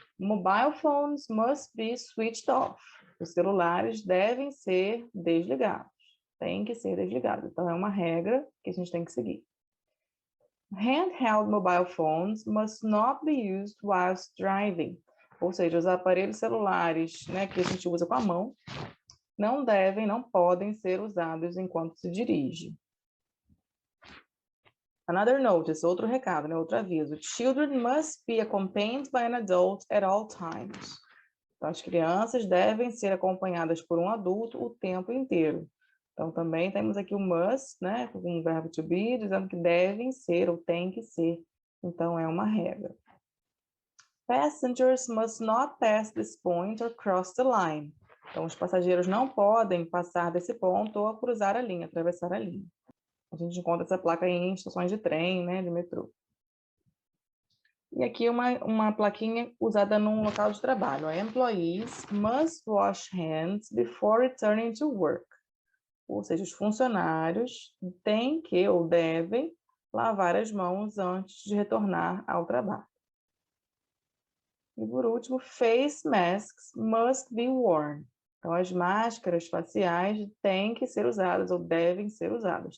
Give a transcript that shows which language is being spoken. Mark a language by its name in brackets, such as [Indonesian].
[English] Mobile phones must be switched off. [Portuguese] Os celulares devem ser desligados. Tem que ser desligados. Então, é uma regra que a gente tem que seguir. [English] Handheld mobile phones must not be used whilst driving. [Portuguese] Ou seja, os aparelhos celulares, né, que a gente usa com a mão, não podem ser usados enquanto se dirige. [English] Another notice, [Portuguese] outro recado, né, outro aviso. [English] Children must be accompanied by an adult at all times. [Portuguese] Então, as crianças devem ser acompanhadas por um adulto o tempo inteiro. Então, também temos aqui o must, né, com o verbo to be, dizendo que devem ser ou tem que ser. Então, é uma regra. [English] Passengers must not pass this point or cross the line. [Portuguese] Então, os passageiros não podem passar desse ponto ou cruzar a linha, atravessar a linha. A gente encontra essa placa em estações de trem, né, de metrô. E aqui uma plaquinha usada num local de trabalho. [English] Employees must wash hands before returning to work. [Portuguese] Ou seja, os funcionários têm que ou devem lavar as mãos antes de retornar ao trabalho. E por último, [English] face masks must be worn. [Portuguese] Então, as máscaras faciais têm que ser usadas ou devem ser usadas.